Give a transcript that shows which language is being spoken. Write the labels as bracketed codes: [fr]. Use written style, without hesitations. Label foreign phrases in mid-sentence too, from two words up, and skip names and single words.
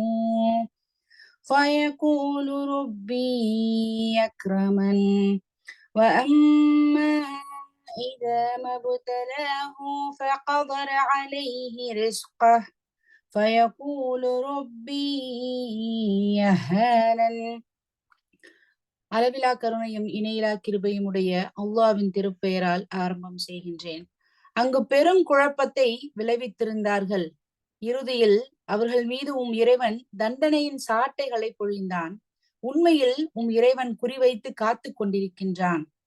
[ar] فيقول ربي أكرمن وأما إذا ما ابتلاه فقدر عليه رزقه فيقول ربي يهانن. [ta] அளவிலா கருணையும் இணையிலா கிருபையும் உடைய அல்லாஹ்வின் திருப்பெயரால் ஆரம்பம் செய்கின்றேன். அங்கு பெரும் குழப்பத்தை விளைவித்திருந்தார்கள். இறுதியில் அவர்கள் மீது இறைவன் தண்டனையின் சாட்டைகளை பொழிந்தான். உண்மையில் இறைவன் குறிவைத்து காத்து கொண்டிருக்கின்றான்.